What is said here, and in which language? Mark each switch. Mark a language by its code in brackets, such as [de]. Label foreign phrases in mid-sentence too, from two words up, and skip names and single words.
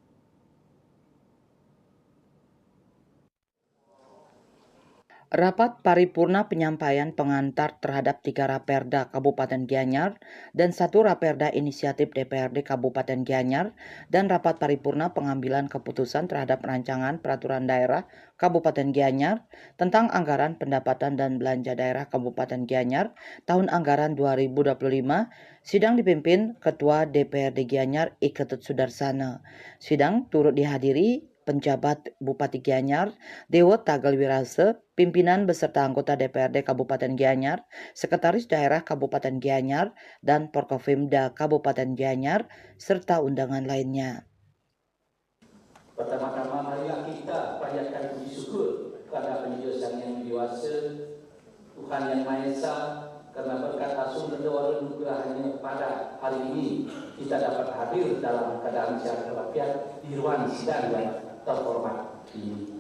[id] Rapat paripurna penyampaian pengantar terhadap 3 Raperda Kabupaten Gianyar dan 1 Raperda Inisiatif DPRD Kabupaten Gianyar dan rapat paripurna pengambilan keputusan terhadap rancangan peraturan daerah Kabupaten Gianyar tentang anggaran pendapatan dan belanja daerah Kabupaten Gianyar tahun anggaran 2025, sidang dipimpin Ketua DPRD Gianyar I. Ketut Sudarsana. Sidang turut dihadiri penjabat Bupati Gianyar, Dewo Tagal Wirase, pimpinan beserta anggota DPRD Kabupaten Gianyar, Sekretaris Daerah Kabupaten Gianyar, dan Porkopimda Kabupaten Gianyar, serta undangan lainnya. Pertama-tama marilah kita panjatkan puji syukur kepada penjelasan yang dewasa, Tuhan yang Maha Esa, karena berkat asuh dan doa anugerahnya pada hari ini kita dapat hadir dalam keadaan sehat walafiat di ruang sidang yang terhormat ini.